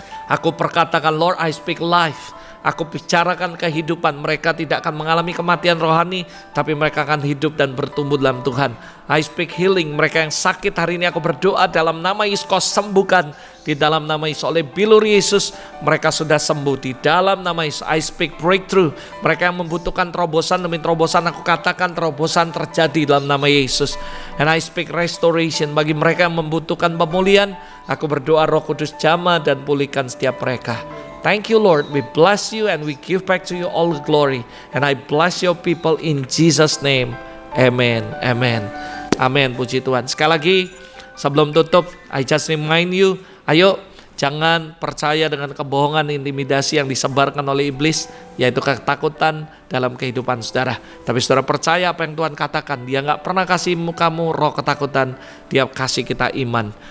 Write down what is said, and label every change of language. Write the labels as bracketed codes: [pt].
[id] Aku perkatakan, [en] Lord, I speak life. [id] Aku bicarakan kehidupan. Mereka tidak akan mengalami kematian rohani, tapi mereka akan hidup dan bertumbuh dalam Tuhan. [en] I speak healing. [id] Mereka yang sakit hari ini aku berdoa dalam nama Yesus, Kau sembuhkan. Di dalam nama Yesus, oleh bilur Yesus mereka sudah sembuh. Di dalam nama Yesus, [en] I speak breakthrough. [id] Mereka yang membutuhkan terobosan demi terobosan, aku katakan terobosan terjadi dalam nama Yesus. [en] And I speak restoration. [id] Bagi mereka yang membutuhkan pemulihan, aku berdoa Roh Kudus jamah dan pulihkan setiap mereka. [en] Thank you, Lord. We bless you and we give back to you all the glory. And I bless your people in Jesus' name. [id] Amen. Amen. Amen. Puji Tuhan. Sekali lagi, sebelum tutup, [en] I just remind you, [id] ayo jangan percaya dengan kebohongan, intimidasi yang disebarkan oleh iblis, yaitu ketakutan dalam kehidupan saudara. Tapi saudara percaya apa yang Tuhan katakan. Dia gak pernah kasih kamu roh ketakutan, Dia kasih kita iman.